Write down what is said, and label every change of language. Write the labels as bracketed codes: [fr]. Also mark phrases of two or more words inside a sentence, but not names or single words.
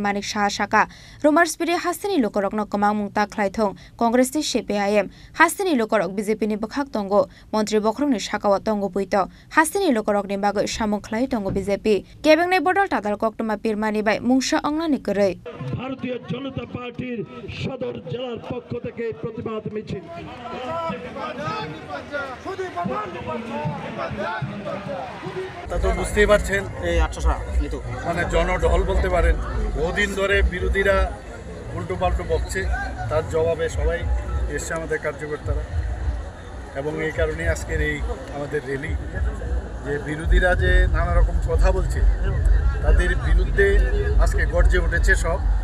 [trp] Manik Saha Shaka Romarsbiri Hasini Lukorokno Kamang Mungta Khlaithong Congress ti CPIM Hasini Lukorok BJP ni Bakhak Tongo Mantri Bokrong ni Shakawa Tongo Puito Hasini Lukorok ni Bago Samung Khlai Tongo BJP Kebengne Bodol Tatal Koktuma Pirmani bai Mungsa Onglani Korei [bn] ভারতীয় জনতা পার্টির সদর জেলার পক্ষ থেকে প্রতিবাদ মিছিল তা তো বুঝতেই পারছেন এই 800 মানে জনঢল বলতে পারেন বহুদিন ধরে বিরোধীরা উল্টো পাল্টো বকছে তার জবাবে সবাই এসছে আমাদের কার্যকর্তারা এবং এই কারণে আজকের এই আমাদের র্যালি যে বিরোধীরা যে নানা রকম কথা বলছে তাদের বিরুদ্ধে আজকে গর্জে উঠেছে সব